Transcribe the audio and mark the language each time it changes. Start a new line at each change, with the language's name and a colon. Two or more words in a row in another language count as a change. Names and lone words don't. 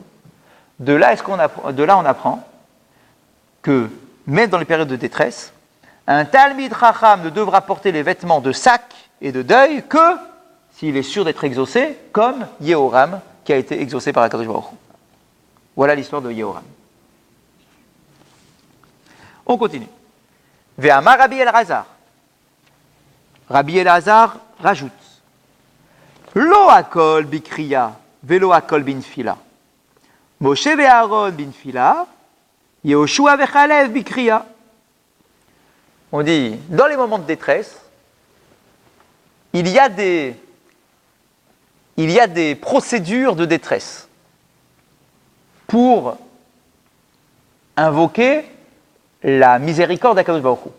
French: De là, on apprend que, même dans les périodes de détresse, un
Hebrew: תלמיד חכם
French: ne devra porter les vêtements de sac et de deuil que s'il est sûr d'être exaucé, comme Yehoram, qui a été exaucé par HaKadosh Baruch Hu. Voilà l'histoire de Yehoram. On continue.
Hebrew: ואמר רבי אלעזר.
French: Rabbi Elazar rajoute.
Hebrew: לא הכל בקריעה, ולא הכל בנפילה. משה ואהרן בנפילה, יהושע וכלב בקריעה.
French: On dit, dans les moments de détresse, il y a des procédures de détresse pour invoquer la miséricorde d'HaKadosh Baruch Hu.